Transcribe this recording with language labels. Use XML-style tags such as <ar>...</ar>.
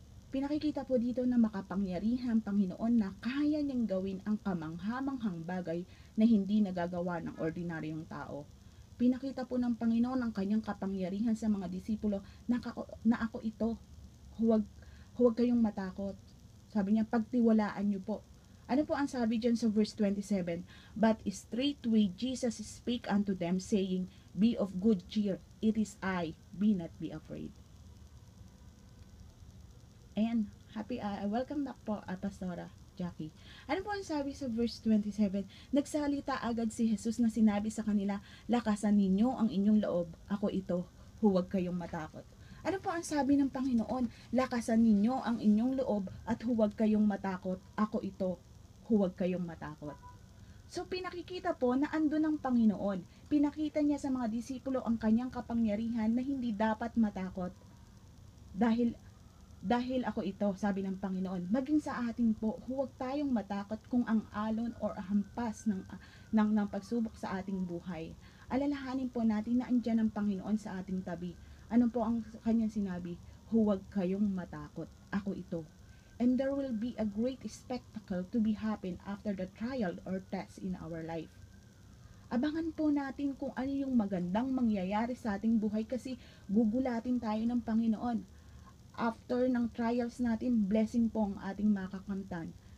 <tl>Pinakikita po dito na makapangyarihan Panginoon na kaya niyang gawin ang kamanghamanghang bagay na hindi nagagawa ng ordinaryong tao. Pinakita po ng Panginoon ang kanyang kapangyarihan sa mga disipulo na ako ito. Huwag kayong matakot. Sabi niya, pagtiwalaan niyo po. Ano po ang sabi dyan sa verse 27?</tl> <en>But straightway Jesus spake unto them, saying, Be of good cheer, it is I, be not be afraid.</en> <tl>Ayan, welcome back po, Pastora Jackie. Ano po ang sabi sa verse 27? Nagsalita agad si Jesus na sinabi sa kanila, lakasan ninyo ang inyong loob, ako ito, huwag kayong matakot. Ano po ang sabi ng Panginoon? Lakasan ninyo ang inyong loob at huwag kayong matakot, ako ito, huwag kayong matakot. So pinakikita po na andun ang Panginoon. Pinakita niya sa mga disipulo ang kanyang kapangyarihan na hindi dapat matakot. Dahil ako ito, sabi ng Panginoon, maging sa atin po, huwag tayong matakot kung ang alon or hampas ng pagsubok sa ating buhay. Alalahanin po natin na andyan ang Panginoon sa ating tabi. Ano po ang kanyang sinabi? Huwag kayong matakot, ako ito.</tl> <en>And there will be a great spectacle to be happen after the trial or test in our life.</en> <tl>Abangan po natin kung ano yung magandang mangyayari sa ating buhay kasi gugulatin tayo ng Panginoon. After ng trials natin, blessing po ang ating makakamtan.</tl>